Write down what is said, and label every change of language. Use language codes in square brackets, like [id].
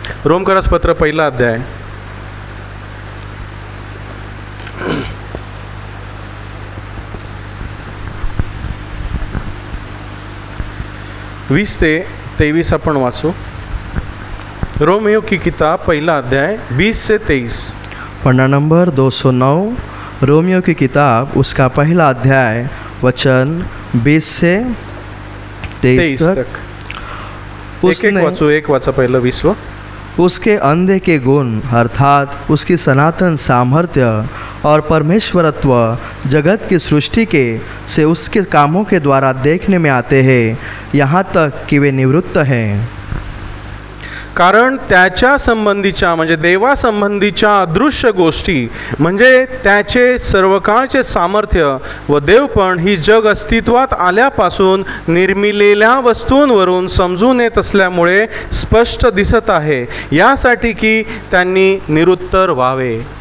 [mr] रोमकरसपत्र 1 अध्याय 20 ते 23 आपण वाचू. [hi] रोमियो की किताब 1 अध्याय 20 से 23. पन्ना नंबर 209 रोमियो की किताब उसका 1 अध्याय वचन 20 से 23 तक. [mr] एक वाचा पहिलं 20. [hi] उसके अंधे के गुण अर्थात उसकी सनातन सामर्थ्य और परमेश्वरत्व जगत की सृष्टि के से उसके कामों के द्वारा देखने में आते हैं, यहाँ तक कि वे निवृत्त हैं. [mr] कारण त्याच्या संबंधीच्या म्हणजे देवासंबंधीच्या अदृश्य गोष्टी म्हणजे त्याचे सर्वकाळचे सामर्थ्य व देवपण ही जग अस्तित्वात आल्यापासून निर्मिलेल्या वस्तूंवरून समजून येत असल्यामुळे स्पष्ट दिसत आहे, यासाठी की त्यांनी निरुत्तर व्हावे.